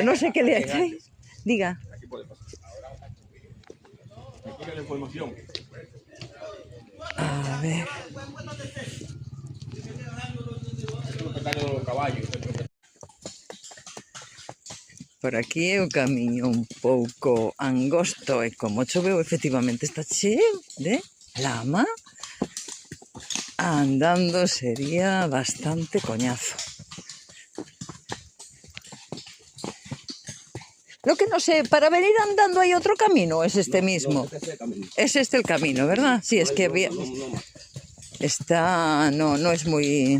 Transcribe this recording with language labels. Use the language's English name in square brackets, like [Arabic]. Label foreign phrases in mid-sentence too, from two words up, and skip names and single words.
[Spanish] No sé qué le echáis. Diga. Aquí puede pasar. Me quiere la información. A ver. Es el propietario de los caballos. [Galician] Por aquí é o camiño un pouco angosto e como choveu efectivamente está cheo de lama, andando sería bastante coñazo. [Spanish] Lo que no sé, para venir andando hay otro camino, es este mismo. Es este el camino, ¿verdad? Sí, es que había... Está... No es muy...